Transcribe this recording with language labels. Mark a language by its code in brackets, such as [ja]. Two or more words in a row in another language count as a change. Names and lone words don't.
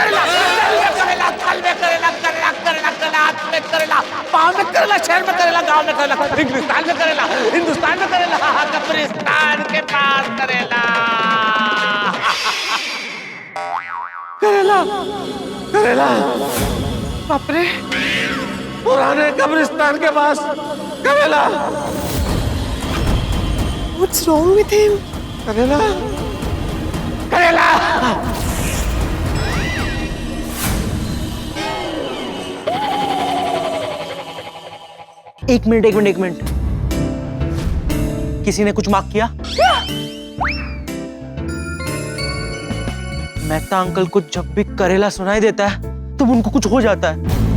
[hi] करेला, करेला, तल में करेला, करेला, करेला, करेला, हाथ में करेला, पाँव में करेला, शहर में करेला, गांव में करेला, हिंदुस्तान में करेला, हिंदुस्तान में करेला, कब्रिस्तान के पास करेला, करेला, करेला, बाप रे, पुराने कब्रिस्तान के पास करेला। [en] What's wrong with him? [hi] करेला, करेला। एक मिनट। किसी ने कुछ मार्क किया? मेहता अंकल को जब भी करेला सुनाई देता है तो उनको कुछ हो जाता है।